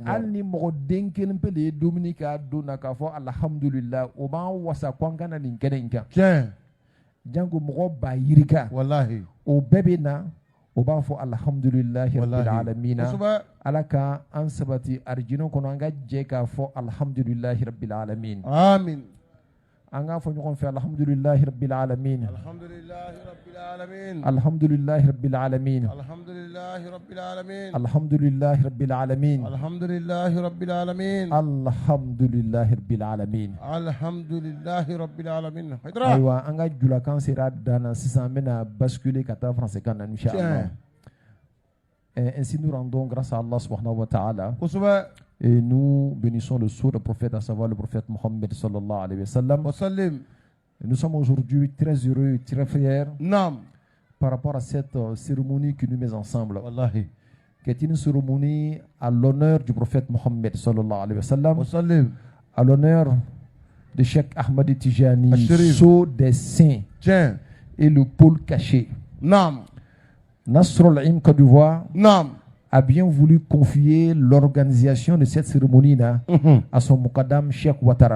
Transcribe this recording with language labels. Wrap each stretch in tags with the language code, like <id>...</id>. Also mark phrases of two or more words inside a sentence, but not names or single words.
<bm>hali ni mɔgɔ den kelen pe de ye dumuni k'a don na k'a fɔ alhamdulillah o b'an wasa ko an ka na nin kɛnɛ in kan tiɲɛ janko mɔgɔ b'a yirika walahi o bɛɛ bɛ na o b'a fɔ</bm> <ar>الحمد لله رب</ar> <bm>walahi alamina kosɛbɛ ala ka an sabati arijinɛ kɔnɔ an ka jɛ k'a fɔ</bm> <ar>الحمد لله رب العالمين</ar> <bm>amin an k'a fɔ ɲɔgɔn fɛ</bm> <ar>الحمد لله رب العالمين الحمد لله رب العالمين الحمد لله رب العالمين الحمد لله رب العالمين الحمد لله رب العالمين الحمد لله رب العالمين الحمد لله رب العالمين الحمد لله رب العالمين haydara</ar> <bm>ayiwa an ka julakan sera dan na sisan an bɛna basculer ka taa français kan na inchallah</bm> <fr>ainsi nous rendons grâce à Allah</fr> <ar>سبحانه وتعالى</ar> <bm>kosɛbɛ</bm> <fr>et nous bénissons le sceau du prophète, à savoir le prophète Mohammed</fr> <ar>صلى الله عليه وسلم.</ar> <fr>wasallim Nous sommes aujourd'hui très heureux et très fiers naam par rapport à cette cérémonie qui nous met ensemble, wallahi qui est une cérémonie à l'honneur du prophète Mohammed</fr> <ar>صلى الله عليه وسلم,</ar> <fr>wasallim à l'honneur de Cheikh Ahmad Tijani, Al-Sharif. sceau des saints tiɲɛ et le pôle caché. naam Nasrul Ain Côte d'Ivoire naam a bien voulu confier l'organisation de cette cérémonie-là à son Moukadam Cheikh Ouattara.</fr>